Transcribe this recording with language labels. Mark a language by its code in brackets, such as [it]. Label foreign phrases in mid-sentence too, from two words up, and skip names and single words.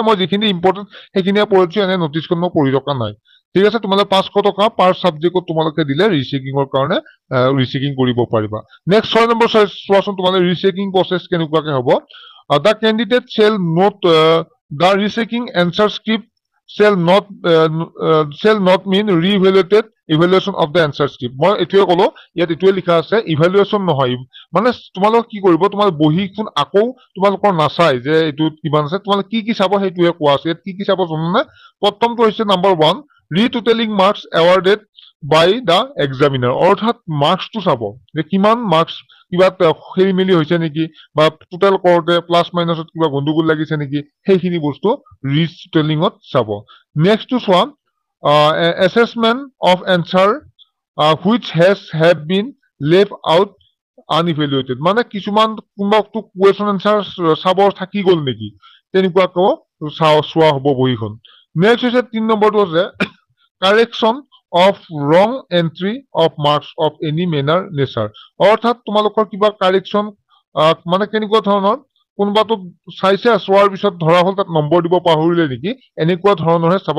[as] মই যিখিনি ইম্পৰ্টেণ্ট সেইখিনিয়ে পঢ়িছো, এনে নটিচখন মই পঢ়ি থকা নাই। ঠিক আছে? তোমালোকে 500 টকা পাৰ ছাবজেক্টত তোমালোকে দিলে ৰিচেকিঙৰ কাৰণে ৰিচেকিং কৰিব পাৰিবা। নেক্সট 6 নম্বৰ চোৱাচোন, তোমালোকে [en] rechecking process [as] কেনেকুৱাকে হ'ব। [en] the candidate shall note the rechecking answer script shall not mean evaluation of the answer script. [as] মই এইটোৱে ক'লো, ইয়াত এইটোৱে লিখা আছে, ইভেলুৱেশ্যন নহয়। মানে তোমালোকে কি কৰিব, তোমাৰ বহীখন আকৌ তোমালোকৰ নাচাই যে এইটোত কিমান আছে, তোমালোকে কি চাব সেইটোহে কোৱা আছে। ইয়াত কি চাব জানানে? প্ৰথমটো হৈছে নাম্বাৰ 1, [en] retotaling marks awarded by the examiner, [as] অৰ্থাৎ মাৰ্কছটো চাব যে কিমান মাৰ্কছ, কিবা খেলি মেলি হৈছে নেকি, বা টোটেল কৰোঁতে প্লাছ মাইনাছত কিবা গণ্ডগোল লাগিছে নেকি, সেইখিনি বস্তু ৰিটোটেলিঙত চাব। নেক্সটটো চোৱা, [en] assessment of answer which have been left out unevaluated, [as] মানে কিছুমান কোনোবাটো [en] question answer [as] চাব থাকি গ'ল নেকি, তেনেকুৱাকৈ চোৱা হ'ব বহীখন। নেক্সট হৈছে 3 নম্বৰটো আছে [en] correction of wrong entry of marks of any manner nature, [as] অৰ্থাৎ তোমালোকৰ কিবা কাৰেকশ্যন, মানে কেনেকুৱা ধৰণৰ, কোনোবাটো চাইছে, চোৱাৰ পিছত ধৰা হ'ল তাত নম্বৰ দিব পাহৰিলে নেকি, এনেকুৱা ধৰণৰহে চাবা।